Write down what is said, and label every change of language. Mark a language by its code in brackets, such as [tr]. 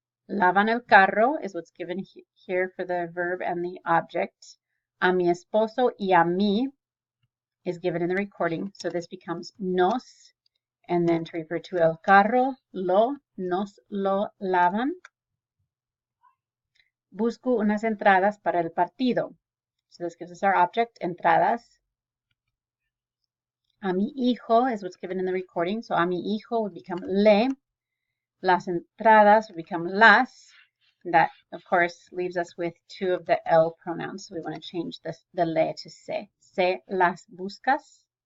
[es] Lavan el carro [en] is what's given here for the verb and the object. [es] A mi esposo y a mí [en] is given in the recording, so this becomes nos, and then to refer to el carro, [es] nos lo lavan. Busco unas entradas para el partido. [en] So this gives us our object, entradas. [es] A mi hijo [en] is what's given in the recording. So a mi hijo would become le. [es] Las entradas [en] would become las. That, of course, leaves us with two of the L pronouns. So we want to change the le to se. [es] Se las buscas.